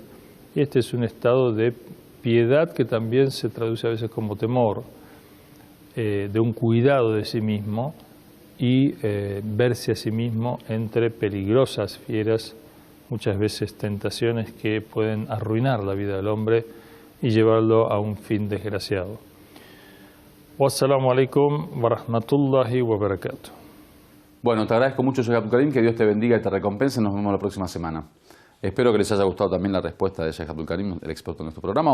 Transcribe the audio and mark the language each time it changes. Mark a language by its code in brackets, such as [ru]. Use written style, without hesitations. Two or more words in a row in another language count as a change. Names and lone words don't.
[es] Y este es un estado de piedad que también se traduce a veces como temor, de un cuidado de sí mismo y verse a sí mismo entre peligrosas fieras, muchas veces tentaciones que pueden arruinar la vida del hombre y llevarlo a un fin desgraciado. [ar] والسلام عليكم ورحمة الله وبركاته. [es] Bueno, te agradezco mucho, Sheikh Abdul Karim, que Dios te bendiga y te recompense. Nos vemos la próxima semana. Espero que les haya gustado también la respuesta de Sheikh Abdul Karim, el experto en nuestro programa.